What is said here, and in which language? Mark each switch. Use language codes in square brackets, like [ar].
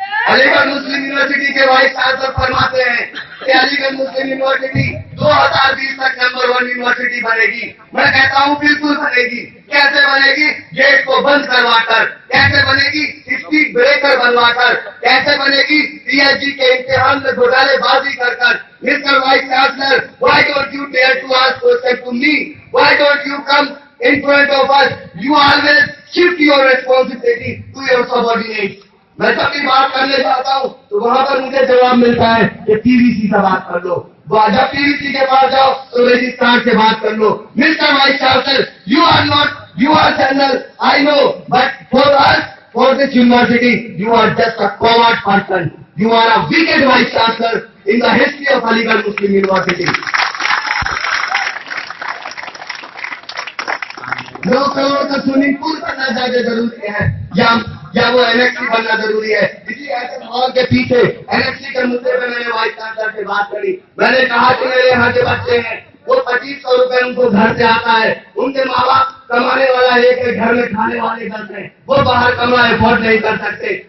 [hi] अलीगढ़ मुस्लिम university के vice chancellor फरमाते हैं कि अलीगढ़ मुस्लिम यूनिवर्सिटी 2020 तक नंबर 1 यूनिवर्सिटी बनेगी। मैं कहता हूँ बिल्कुल बनेगी। कैसे बनेगी? गेट को बंद करवाकर। कैसे बनेगी? स्पीड ब्रेकर बनवाकर। कैसे बनेगी? पीएचडी के इम्तिहान में घोटालेबाजी कर। [en] Mister vice chancellor, why don't you dare to ask question to me? Why don't you come in front of us? You always shift your responsibility to your subordinates. [hi] मैं जब भी बात करने जाता हूँ तो वहाँ पर मुझे जवाब मिलता है कि पीवीसी से बात कर लो। जब पीवीसी के पास जाओ तो रजिस्ट्रार से बात कर लो। [en] Mister vice chancellor, you are general, I know, but for us, for this university, you are just a coward person. You are a wicked vice chancellor in the history of Aligarh Muslim University. [hi] 9 crore का swimming pool बनना ज्यादा जरूरी है या वो annexe बनना जरूरी है? इसी ऐसे माहौल के पीछे एनएक्सी के मुद्दे पे मैंने वाइस चांसलर से बात करी। मैंने कहा कि मेरे यहाँ के बच्चे हैं, वो 2500 रुपए उनको घर से आता है, उनके माँ बाप कमाने वाला एक घर में खाने वाले घर हैं, वो बाहर कमा एफोर्ड नहीं कर सकते।